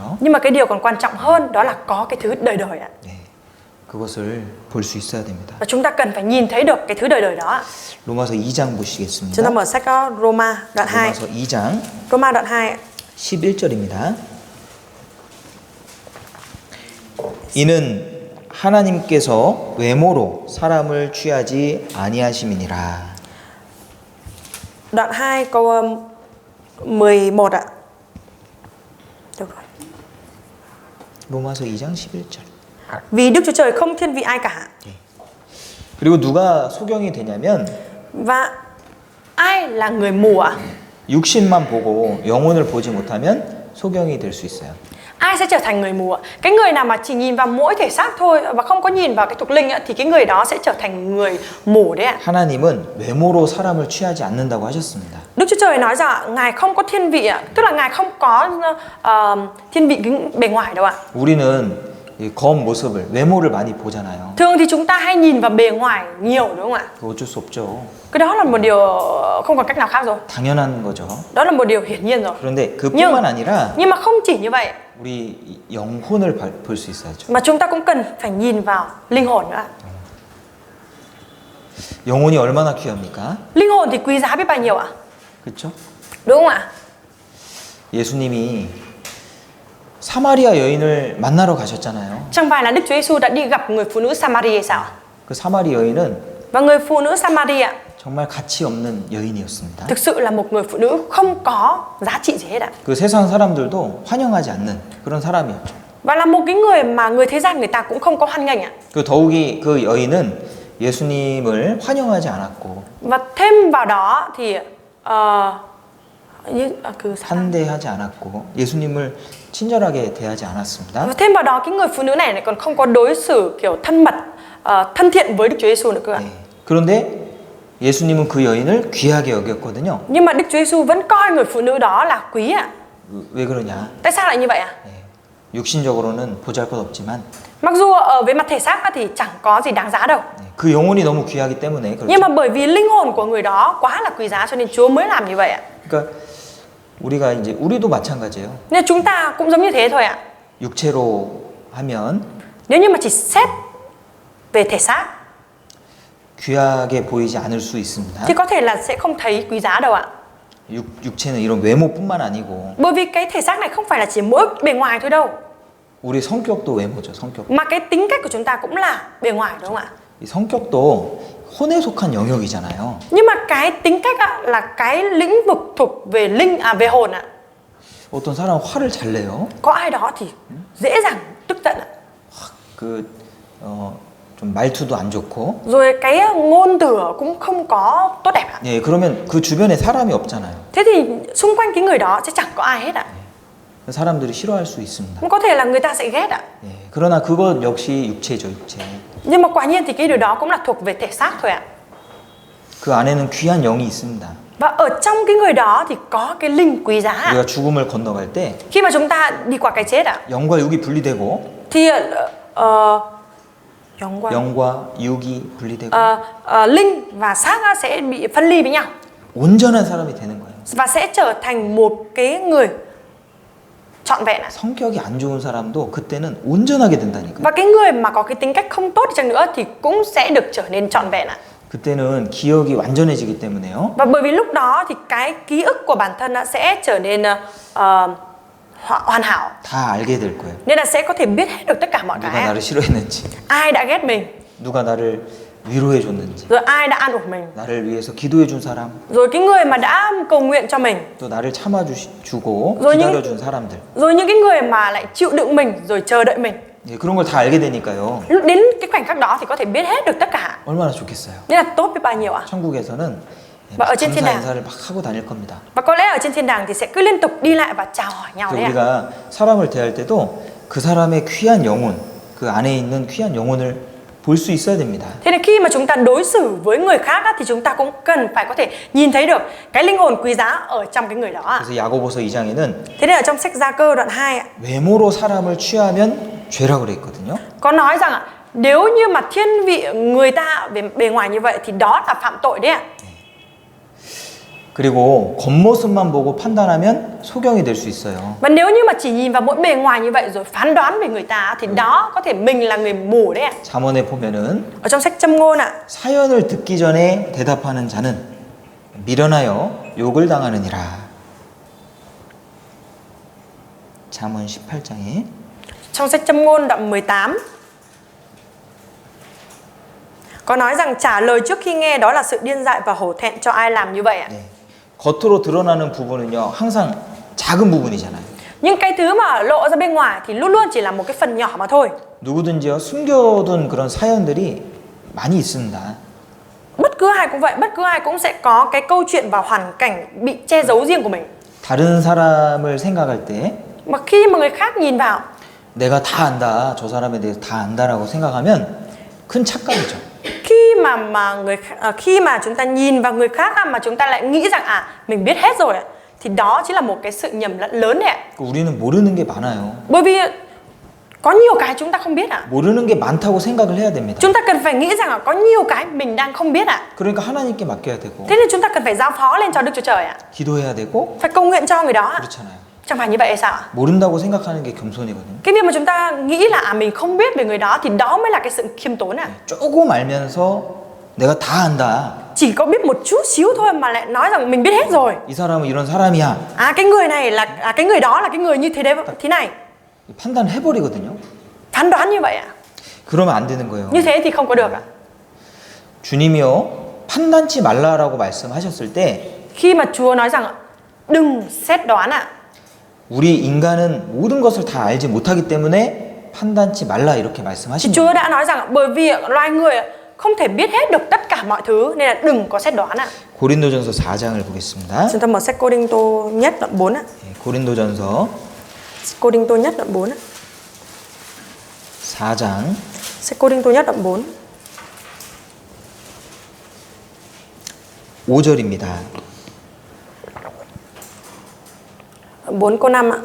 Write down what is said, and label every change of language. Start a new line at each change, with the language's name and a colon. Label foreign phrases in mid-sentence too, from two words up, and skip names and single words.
Vietnamese: nhưng mà cái điều còn quan trọng hơn đó là có cái thứ đời đời ạ.
Korean: 예, 그것을 볼 수 있어야 됩니다.
Vietnamese: Và chúng ta cần phải nhìn thấy được cái thứ đời đời đó ạ.
Korean: 로마서 2장
Vietnamese: Chúng ta
Korean: 보시겠습니다.
Vietnamese: mở sách Roma đoạn 2.
Korean: 로마서 2장
Vietnamese: Roma đoạn 2 ạ.
Korean: 11절입니다. 이는 하나님께서 외모로 사람을 취하지 아니하심이니라.
Vietnamese: Đoạn 2 câu 11 ạ. Được rồi.
Korean: 로마서 2장 11절.
Vietnamese: Vì Đức Chúa Trời không thiên vị ai cả.
Korean: 그리고 누가 소경이 되냐면
Vietnamese: Và ai là người mù ạ?
Korean: 육신만 보고 영혼을 보지 못하면 소경이 될 수 있어요.
Vietnamese: Ai sẽ trở thành người mù ạ? Cái người nào mà chỉ nhìn vào mỗi thể xác thôi và không có nhìn vào cái thuộc linh ạ, thì cái người đó sẽ trở thành người mù đấy ạ.
Korean: 하나님은 외모로 사람을 취하지 않는다고 하셨습니다.
Vietnamese: Đức Chúa Trời nói rằng Ngài không có thiên vị ạ, tức là Ngài không có thiên vị cái bề ngoài đâu ạ.
Korean: 우리는 이 겉모습을, 외모를 많이 보잖아요.
Vietnamese: Thường thì chúng ta hay nhìn vào bề ngoài nhiều đúng không ạ?
Korean: 그거 어쩔 수 없죠.
Vietnamese: Cái đó là một điều không còn cách nào khác rồi.
Korean: 당연한 거죠.
Vietnamese: Đó là một điều hiển nhiên rồi.
Korean: 그런데 그뿐만 아니라
Vietnamese: Nhưng mà không chỉ như vậy
Korean: 우리 영혼을 볼 수 있어야죠.
Vietnamese: mà chúng ta cũng cần phải nhìn vào linh hồn nữa.
Korean: 영혼이 얼마나 귀합니까?
Vietnamese: Linh hồn thì quý giá biết bao nhiêu ạ?
Korean: 그렇죠?
Vietnamese: Đúng không ạ?
Korean: 예수님이 사마리아 여인을 만나러 가셨잖아요.
Vietnamese: Chẳng phải là Đức Chúa Giêsu đã đi gặp người phụ nữ Samaria hay sao?
Korean: 그 사마리 여인은
Vietnamese: Và người phụ nữ Samaria
Korean: 정말 가치 없는 여인이었습니다.
Vietnamese: thực sự là một người phụ nữ không có giá trị gì hết ạ.
Korean: 그 세상 사람들도 환영하지 않는 그런 사람이었죠.
Vietnamese: Và là một cái người mà người thế gian người ta cũng không có hoan nghênh ạ.
Korean: 그 더욱이 그 여인은 예수님을 환영하지 않았고
Vietnamese: Và thêm vào đó thì
Korean: 환대하지 않았고 예수님을 친절하게 대하지 않았습니다.
Vietnamese: và thêm vào đó cái người phụ nữ này lại còn không có đối xử kiểu thân mật, thân thiện với Đức Chúa Giêsu nữa cơ ạ.
Korean: 네. 그런데 예수님은 그 여인을 귀하게 여겼거든요.
Vietnamese: Nhưng mà Đức Chúa Giêsu vẫn coi người phụ nữ đó là quý ạ.
Korean: 왜 그러냐?
Vietnamese: Tại sao lại như vậy ạ?
Korean: 네. 육신적으로는 보잘것없지만
Vietnamese: Mặc dù ở về mặt thể xác thì chẳng có gì đáng giá đâu.
Korean: 네. 그 영혼이 너무 귀하기 때문에 그렇죠.
Vietnamese: Nhưng mà bởi vì linh hồn của người đó quá là quý giá cho nên Chúa mới làm như vậy ạ.
Korean: 그러니까 우리도 마찬가지예요.
Vietnamese: Nên chúng ta cũng giống như thế thôi ạ.
Korean: 육체로 하면
Vietnamese: Nếu như mà chỉ xét về thể xác
Korean: 귀하게 보이지 않을 수 있습니다.
Vietnamese: thì có thể là sẽ không thấy quý giá đâu ạ.
Korean: 육체는 이런 외모뿐만 아니고
Vietnamese: Bởi vì cái thể xác này không phải là chỉ mỗi bề ngoài thôi đâu,
Korean: 우리 성격도 외모죠. 성격.
Vietnamese: mà cái tính cách của chúng ta cũng là bề ngoài đúng không ạ?
Korean: 이 성격도 혼에 속한 영역이잖아요.
Vietnamese: Nhưng mà cái tính cách ạ, là cái lĩnh vực thuộc về về hồn ạ.
Korean: 어떤 사람은 화를 잘 내요.
Vietnamese: Có ai đó thì dễ dàng tức giận ạ.
Korean: 좀 말투도 안 좋고.
Vietnamese: Rồi cái ngôn từ cũng không có tốt đẹp ạ.
Korean: 예, 그러면 그 주변에 사람이 없잖아요.
Vietnamese: Thế thì xung quanh cái người đó sẽ chẳng có ai hết ạ.
Korean: 사람들이 싫어할 수 있습니다.
Vietnamese: Cũng có thể là người ta sẽ ghét ạ.
Korean: 예, 그러나 그것 역시 육체죠, 육체.
Vietnamese: Nhưng mà quả nhiên thì cái điều đó cũng là thuộc về thể xác thôi ạ.
Korean: 그 안에는 귀한 영이 있습니다.
Vietnamese: Và ở trong cái người đó thì có cái linh quý giá ạ.
Korean: 우리가 죽음을 건너갈 때
Vietnamese: Khi mà chúng ta đi qua cái chết ạ,
Korean: 영과 육이 분리되고
Vietnamese: thì
Korean: 영과 육이 분리되고
Vietnamese: linh và xác sẽ bị phân ly với nhau
Korean: 온전한 사람이 되는 거예요.
Vietnamese: và sẽ trở thành một cái người trọn vẹn ạ.
Korean: 성격이 안 좋은 사람도 그때는 온전하게 된다니까요.
Vietnamese: Và cái người mà có cái tính cách không tốt đi chăng nữa thì cũng sẽ được trở nên trọn vẹn ạ.
Korean: 그때는 기억이 완전해지기 때문에요.
Vietnamese: Và bởi vì lúc đó thì cái ký ức của bản thân sẽ trở nên hoàn hảo.
Korean: 다 알게 될 거예요.
Vietnamese: Nên là sẽ có thể biết hết được tất cả mọi
Korean: 누가
Vietnamese: cái.
Korean: 나를 싫어했는지,
Vietnamese: Ai đã ghét mình,
Korean: 누가 나를 위로해 줬는지,
Vietnamese: rồi ai đã an ủi mình,
Korean: 나를 위해서 기도해 준 사람,
Vietnamese: rồi cái người mà đã cầu nguyện cho mình,
Korean: 또 나를 참아주고
Vietnamese: rồi
Korean: 기다려 준 사람들.
Vietnamese: rồi những cái người mà lại chịu đựng mình rồi chờ đợi mình.
Korean: 예, 그런 걸 다 알게 되니까요.
Vietnamese: Lúc đến cái khoảnh khắc đó thì có thể biết hết được tất cả.
Korean: 얼마나 좋겠어요.
Vietnamese: Nên là tốt biết bao nhiêu ạ.
Korean: 천국에서는
Vietnamese: Và ở trên thiên
Korean: 감사
Vietnamese: đàng,
Korean: 인사를 막 하고 다닐 겁니다.
Vietnamese: và có lẽ ở trên thiên đàng thì sẽ cứ liên tục đi lại và chào hỏi nhau đấy ạ.
Korean: 우리가 사람을 대할 때도 그 사람의 귀한 영혼, 그 안에 있는 귀한 영혼을 볼 수 있어야 됩니다.
Vietnamese: Thế nên khi mà chúng ta đối xử với người khác thì chúng ta cũng cần phải có thể nhìn thấy được cái linh hồn quý giá ở trong cái người đó ạ.
Korean: 그래서 야고보서 2장에는
Vietnamese: Thế nên ở trong sách Gia Cơ đoạn 2 ạ,
Korean: 외모로 사람을 취하면 죄라고 그랬거든요.
Vietnamese: có nói rằng ạ, nếu như mà thiên vị người ta về bề ngoài như vậy thì đó là phạm tội đấy ạ.
Korean: 그리고 겉모습만 보고 판단하면 소경이 될 수 있어요.
Vietnamese: Và nếu như mà chỉ nhìn vào mỗi bề ngoài như vậy rồi phán đoán về người ta thì đó có thể mình là người mù đấy ạ.
Korean: 잠언에 보면은
Vietnamese: Ở trong sách Châm ngôn ạ,
Korean: 사연을 듣기 전에 대답하는 자는 미련하여 욕을 당하느니라. 잠언 18장에
Vietnamese: trong sách Châm ngôn đoạn 18 có nói rằng trả lời trước khi nghe đó là sự điên dại và hổ thẹn cho ai làm như vậy ạ.
Korean: 네. 겉으로 드러나는 부분은요 항상 작은 부분이잖아요.
Vietnamese: Nhưng cái thứ mà lộ ra bên ngoài thì luôn luôn chỉ là một cái phần nhỏ mà thôi.
Korean: 누구든지요 숨겨둔 그런 사연들이 많이 있습니다.
Vietnamese: Bất cứ ai cũng vậy, bất cứ ai cũng sẽ có cái câu chuyện và hoàn cảnh bị che giấu riêng của mình.
Korean: 다른 사람을 생각할 때
Vietnamese: Mà khi mà người khác nhìn vào,
Korean: 내가 다 안다, 저 사람에 대해서 다 안다라고 생각하면 큰 착각이죠.
Vietnamese: khi mà chúng ta nhìn vào người khác mà chúng ta lại nghĩ rằng mình biết hết rồi thì đó chính là một cái sự nhầm lẫn lớn đấy ạ.
Korean: 우리는 모르는 게 많아요.
Vietnamese: Bởi vì Có nhiều cái chúng ta không biết ạ.
Korean: 모르는 게 많다고 생각을 해야 됩니다.
Vietnamese: Chúng ta cần phải nghĩ rằng là có nhiều cái mình đang không biết ạ.
Korean: 그러니까 하나님께 맡겨야 되고
Vietnamese: Thế nên chúng ta cần phải giao phó lên cho Đức Chúa Trời ạ.
Korean: 기도해야 되고
Vietnamese: Phải cầu nguyện cho người đó ạ.
Korean: 그렇잖아요.
Vietnamese: Chẳng phải như vậy hay sao ạ?
Korean: 모른다고 생각하는 게 겸손이거든요.
Vietnamese: Cái việc mà chúng ta nghĩ là mình không biết về người đó thì đó mới là cái sự khiêm tốn ạ.
Korean: 조금 알면서 내가 다 안다.
Vietnamese: Chỉ có biết một chút xíu thôi mà lại nói rằng mình biết hết rồi.
Korean: 이 사람은 이런 사람이야.
Vietnamese: Cái người này là cái người đó là cái người như thế đấy, thế này.
Korean: 판단해버리거든요.
Vietnamese: Phán đoán như vậy ạ.
Korean: 그러면 안 되는 거예요.
Vietnamese: Như thế thì không có được ạ.
Korean: 주님이요 판단치 말라라고 말씀하셨을 때
Vietnamese: Khi mà Chúa nói rằng đừng xét đoán ạ.
Korean: 우리 인간은 모든 것을 다 알지 못하기 때문에 판단치 말라 이렇게 말씀하신
Vietnamese: Chúa
Korean: 거예요.
Vietnamese: đã nói rằng bởi vì loài người không thể biết hết được tất cả mọi thứ nên là đừng có xét đoán ạ.
Korean: 고린도전서 4장을 보겠습니다.
Vietnamese: Chúng ta mở sách Cô Đinh Tô nhất đoạn 4 ạ.
Korean: 고린도전서
Vietnamese: Cô Đinh Tô nhất đoạn 4 ạ.
Korean: 4장
Vietnamese: Sách Cô Đinh Tô nhất đoạn 4.
Korean: 5절입니다.
Vietnamese: 4 câu 5 ạ.